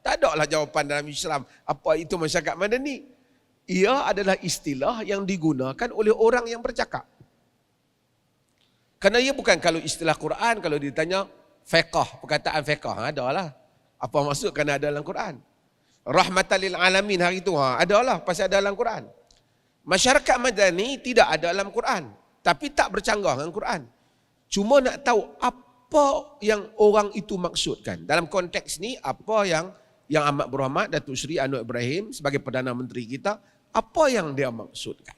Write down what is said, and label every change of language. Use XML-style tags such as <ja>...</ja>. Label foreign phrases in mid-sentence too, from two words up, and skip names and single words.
<ms>Tak ada lah jawapan dalam Islam apa itu masyarakat madani. Ia adalah istilah yang digunakan oleh orang yang bercakap. Kerana ia bukan kalau istilah Quran, kalau ditanya fiqh, perkataan fiqh, adalah. Apa maksud kerana ada dalam Quran?</ms> <ar>Rahmatan lil alamin</ar> <ms>hari itu, adalah pasal ada dalam Quran. Masyarakat madani tidak ada dalam Quran, tapi tak bercanggah dengan Quran. Cuma nak tahu apa yang orang itu maksudkan. Dalam konteks ni, apa yang Amat Berhormat Datuk Seri Anwar Ibrahim sebagai Perdana Menteri kita, apa yang dia maksudkan?</ms>